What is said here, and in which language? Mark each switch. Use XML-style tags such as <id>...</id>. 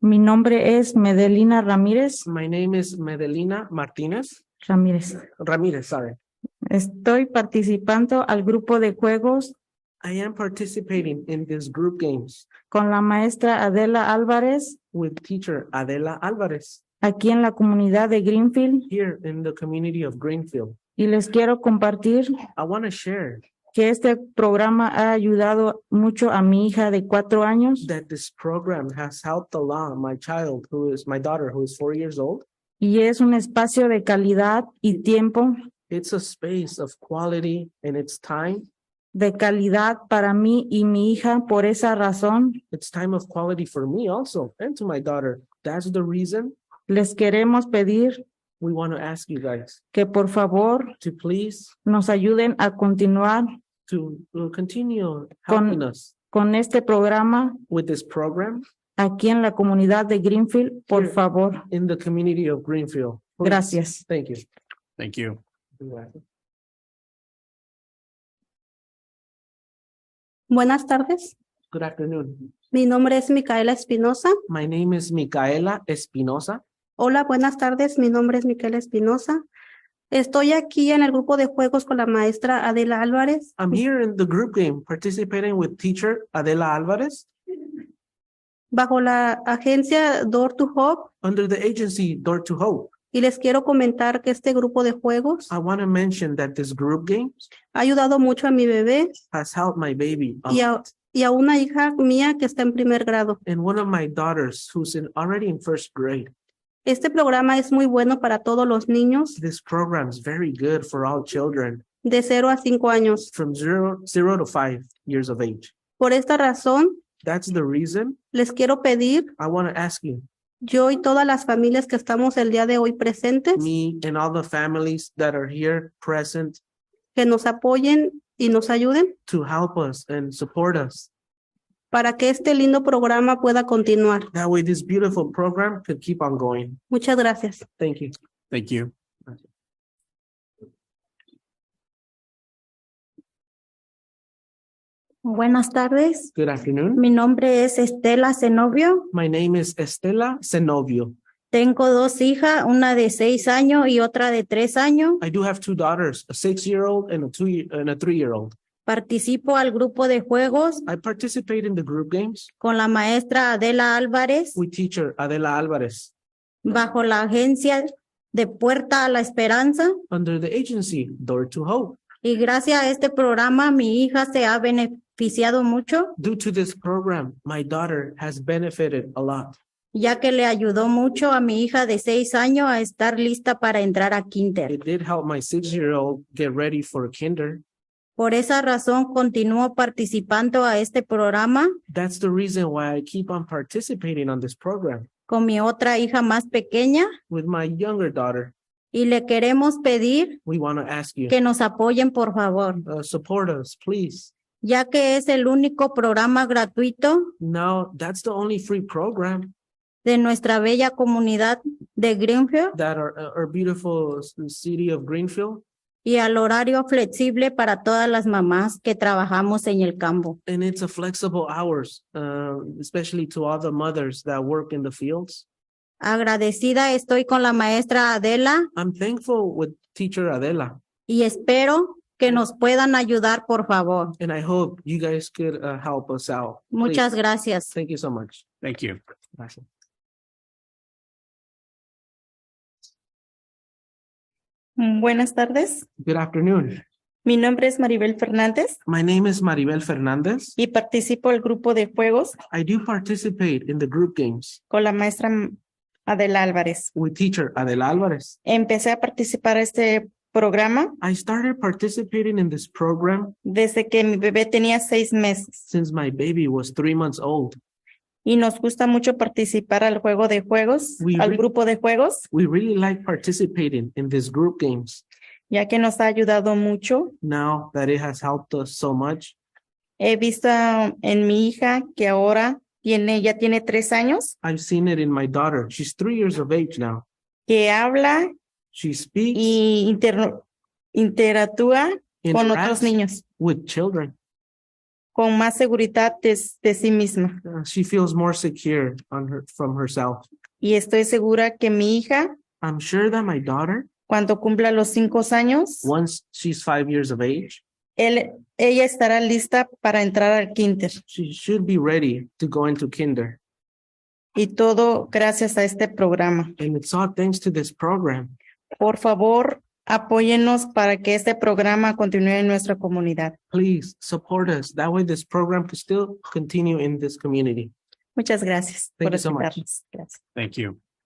<es>Mi nombre es Medelina Ramírez.</es> <en>My name is Medelina Martinez.</en> <es>Ramírez.</es> <en>Sorry.</en> <es>Estoy participando al grupo de juegos</es> <en>I am participating in this group games</en> <es>con la maestra Adela Álvarez</es> <en>with teacher Adela Alvarez</en> <es>aquí en la comunidad de Greenfield</es> <en>here in the community of Greenfield.</en> <es>y les quiero compartir</es> <en>I want to share</en> <es>que este programa ha ayudado mucho a mi hija de 4 años</es> <en>that this program has helped a lot my daughter who is 4 years old.</en> <es>y es un espacio de calidad y tiempo</es> <en>It's a space of quality and it's time.</en> <es>de calidad para mí y mi hija. Por esa razón,</es> <en>It's time of quality for me also and to my daughter. That's the reason</en> <es>les queremos pedir</es> <en>we want to ask you guys</en> <es>que por favor</es> <en>to please</en> <es>nos ayuden a continuar</es> <en>to continue helping us</en> <es>con este programa</es> <en>with this program</en> <es>aquí en la comunidad de Greenfield, por</es> <en>Here.</en> <es>favor.</es> <en>in the community of Greenfield. Please.</en> <es>Gracias.</es> <en>Thank you. Thank you.</en> <es>Buenas tardes.</es> <en>Good afternoon.</en> <es>Mi nombre es Micaela Espinosa.</es> <en>My name is Micaela Espinosa.</en> <es>Hola, buenas tardes. Mi nombre es Micaela Espinosa. Estoy aquí en el grupo de juegos con la maestra Adela Álvarez.</es> <en>I'm here in the group game participating with teacher Adela Alvarez</en> <es>Bajo la agencia Door to Hope.</es> <en>under the agency Door to Hope.</en> <es>Y les quiero comentar que este grupo de juegos</es> <en>I want to mention that this group games</en> <es>ha ayudado mucho a mi bebé</es> <en>has helped my baby a</en> <es>y</es> <en>lot.</en> <es>y a una hija mía que está en primer grado.</es> <en>And one of my daughters who's already in first grade.</en> <es>Este programa es muy bueno para todos los niños</es> <en>This program is very good for all children</en> <es>de 0 a 5 años.</es> <en>from zero to 5 years of age.</en> <es>Por esta razón,</es> <en>That's the reason</en> <es>les quiero pedir,</es> <en>I want to ask you,</en> <es>yo y todas las familias que estamos el día de hoy presentes,</es> <en>me and all the families that are here present,</en> <es>que nos apoyen y nos ayuden</es> <en>to help us and support us.</en> <es>para que este lindo programa pueda continuar.</es> <en>That way this beautiful program could keep on going.</en> <es>Muchas gracias.</es> <en>Thank you. Thank you.</en> <es>Buenas tardes.</es> <en>Good afternoon.</en> <es>Mi nombre es Estela Zenobio.</es> <en>My name is Estela Zenobio.</en> <es>Tengo dos hijas, una de 6 años y otra de 3 años.</es> <en>I do have two daughters, a 6-year-old and a 3-year-old.</en> <es>Participo al grupo de juegos</es> <en>I participate in the group games</en> <es>con la maestra Adela Álvarez</es> <en>with teacher Adela Alvarez</en> <es>bajo la agencia de Puerta a la Esperanza.</es> <en>under the agency Door to Hope.</en> <es>Y gracias a este programa mi hija se ha beneficiado mucho,</es> <en>Due to this program, my daughter has benefited a lot.</en> <es>ya que le ayudó mucho a mi hija de 6 años a estar lista para entrar a kinder.</es> <en>It did help my 6-year-old get ready for kinder.</en> <es>Por esa razón continúo participando a este programa</es> <en>That's the reason why I keep on participating on this program</en> <es>con mi otra hija más pequeña</es> <en>with my younger daughter.</en> <es>y le queremos pedir</es> <en>We want to ask you,</en> <es>que nos apoyen, por favor,</es> <en>support us, please.</en> <es>ya que es el único programa gratuito</es> <en>Now, that's the only free program</en> <es>de nuestra bella comunidad de Greenfield</es> <en>that our beautiful city of Greenfield,</en> <es>y al horario flexible para todas las mamás que trabajamos en el campo.</es> <en>and it's a flexible hours, especially to all the mothers that work in the fields.</en> <es>Agradecida estoy con la maestra Adela</es> <en>I'm thankful with teacher Adela,</en> <es>y espero que nos puedan ayudar, por favor.</es> <en>and I hope you guys could help us out.</en> <es>Muchas</es> <en>Please.</en> <es>gracias.</es> <en>Thank you so much. Thank you.</en> <es>Gracias. Buenas tardes.</es> <en>Good afternoon.</en> <es>Mi nombre es Maribel Fernández</es> <en>My name is Maribel Fernandez.</en> <es>y participo del grupo de juegos</es> <en>I do participate in the group games</en> <es>con la maestra Adela Álvarez.</es> <en>with teacher Adela Alvarez.</en> <es>Empecé a participar en este programa</es> <en>I started participating in this program</en> <es>desde que mi bebé tenía 6 meses</es> <en>since my baby was 3 months old.</en> <es>y nos gusta mucho participar al juego de juegos, al grupo de juegos,</es> <en>We really like participating in these group games</en> <es>ya que nos ha ayudado mucho.</es> <en>now that it has helped us so much.</en> <es>He visto en mi hija que ahora ya tiene 3 años,</es> <en>I've seen it in my daughter. She's 3 years of age now.</en> <es>que habla</es> <en>She speaks</en> <es>y interactúa con otros</es> <en>interacts</en> <es>niños</es> <en>with children.</en> <es>con más seguridad de sí misma.</es> <en>She feels more secure from herself.</en> <es>Y estoy segura que mi hija,</es> <en>I'm sure that my daughter,</en> <es>cuando cumpla los 5 años,</es> <en>once she's 5 years of age,</en> <es>ella estará lista para entrar al kinder.</es> <en>she should be ready to go into kinder.</en> <es>Y todo gracias a este programa.</es> <en>And it's all thanks to this program.</en> <es>Por favor, apóyennos para que este programa continúe en nuestra comunidad.</es> <en>Please support us. That way this program can still continue in this community.</en> <es>Muchas gracias</es> <en>Thank por you so much.</en> <es>escucharnos. Gracias.</es> <en>Thank you.</en>